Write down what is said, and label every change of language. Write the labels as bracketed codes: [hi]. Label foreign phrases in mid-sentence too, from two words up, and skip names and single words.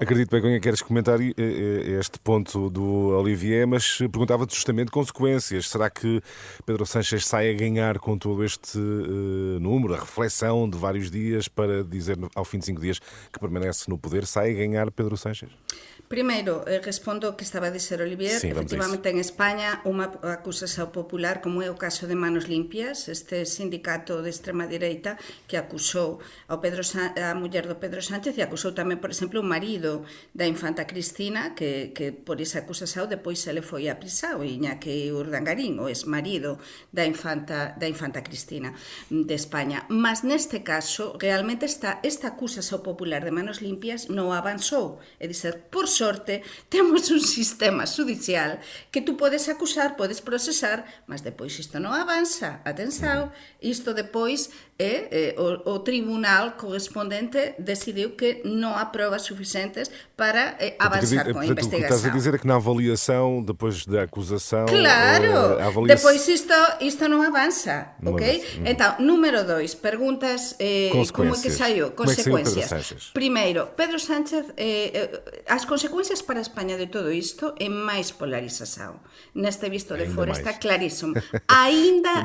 [pt] Acredito bem que queres comentar este ponto do Olivier, mas perguntava-te justamente consequências. Será que Pedro Sánchez sai a ganhar com todo este número, a reflexão de vários dias para dizer ao fim de 5 dias que permanece no poder? Sai a ganhar Pedro Sánchez? [gl] Primeiro, respondo ao que estaba a dizer Olivier. Sí, efectivamente, en España, unha acusación popular, como é o caso de Manos Limpias, este sindicato de extrema direita que acusou a muller do Pedro Sánchez e acusou tamén, por exemplo, o marido da infanta Cristina, que por esa acusación depois se le foi a prisao, Iñaki Urdangarín, o ex-marido da infanta Cristina de España. Mas neste caso, realmente esta acusación popular de Manos Limpias non avanzou. É dizer, por sorte, temos un sistema judicial que tú podes acusar, podes procesar, mas depois isto non avanza. [pt] Atenção, isto depois o tribunal correspondente decidiu que non há provas suficientes para avançar com a Portanto, o que estás a investigação. dizer é que na avaliação, depois da acusação... Claro, a avaliação... [gl] depois isto non avanza, Non ok? avanza. [pt] Então, número 2, perguntas como é que saiu? Como é que saiu Pedro [gl] Consecuencias. [pt] Sánchez? [gl] Primeiro, Pedro Sánchez, as consecuencias para a España de todo isto é máis polarización. [pt] Neste visto de Ainda fora [gl] máis. está clarísimo. Ainda